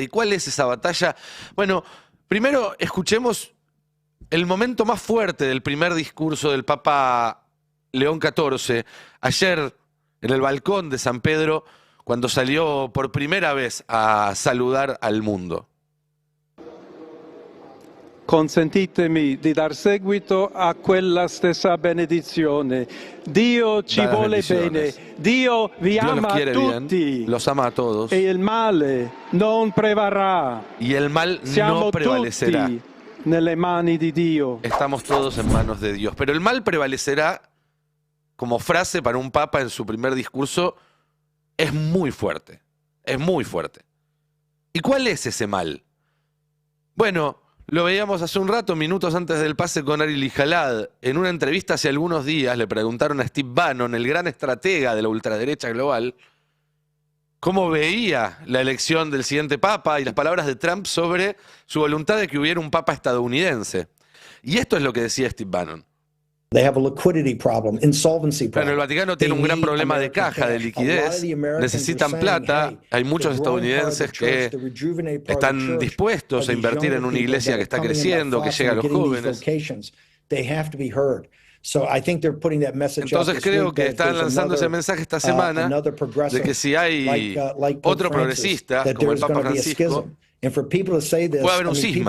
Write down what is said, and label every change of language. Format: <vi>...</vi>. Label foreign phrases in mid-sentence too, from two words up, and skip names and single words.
<es>¿Y cuál es esa batalla? Bueno, primero escuchemos el momento más fuerte del primer discurso del Papa León XIV, ayer en el balcón de San Pedro, cuando salió por primera vez a saludar al mundo.</es> <it>Consentitemi di dar seguito a quella stessa benedizione. Dio ci</it> <es>Da las</es> <it>vuole</it> <es>bendiciones.</es> <it>bene, Dio vi</it> <es>Dios los ama a quiere</es> <it>tutti</it> <es>bien, los ama a todos,</es> <it>e il male non prevarrà.</it> <es>y el mal</es> <it>Siamo</it> <es>no prevalecerá.</es> <it>tutti nelle mani di Dio.</it> <es>Estamos todos en manos de Dios. Pero el mal prevalecerá, como frase para un papa en su primer discurso, es muy fuerte. Es muy fuerte. ¿Y cuál es ese mal? Bueno, lo veíamos hace un rato, minutos antes del pase con Ari Lijalad. En una entrevista hace algunos días le preguntaron a Steve Bannon, el gran estratega de la ultraderecha global, cómo veía la elección del siguiente papa y las palabras de Trump sobre su voluntad de que hubiera un papa estadounidense. Y esto es lo que decía Steve Bannon.</es> <en>They have a liquidity problem, insolvency</en> <es>Bueno,</es> <en>problem.</en> <es>el Vaticano tiene un gran problema de caja, de liquidez. Necesitan plata. Hay muchos estadounidenses que están dispuestos a invertir en una iglesia que está creciendo, que llega a los jóvenes. Entonces creo que están lanzando ese mensaje esta semana de que si hay otro progresista, como el Papa Francisco, puede haber un cisma.</es>